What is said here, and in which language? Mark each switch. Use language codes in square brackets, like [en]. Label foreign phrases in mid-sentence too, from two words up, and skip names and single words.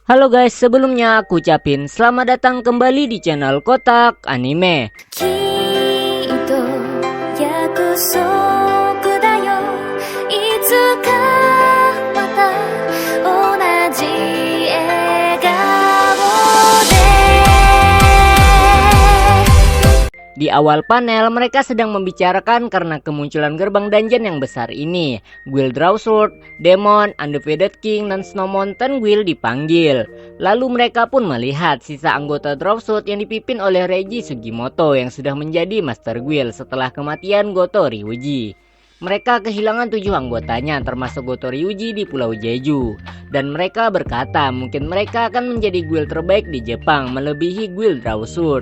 [id] Halo guys, sebelumnya aku ucapin selamat datang kembali di channel Kotak Anime. [ja] きっと約束だよいつかまた同じ笑顔で [id] Di awal panel mereka sedang membicarakan karena kemunculan gerbang dungeon yang besar ini. Guild Drawsword, Demon, Undefeated King, dan Snow Mountain Guild dipanggil. Lalu mereka pun melihat sisa anggota Drawsword yang dipimpin oleh Reiji Sugimoto yang sudah menjadi Master Guild setelah kematian Goto Ryuji. Mereka kehilangan 7 anggotanya termasuk Goto Ryuji di Pulau Jeju. Dan mereka berkata mungkin mereka akan menjadi guild terbaik di Jepang melebihi Guild Drawsword.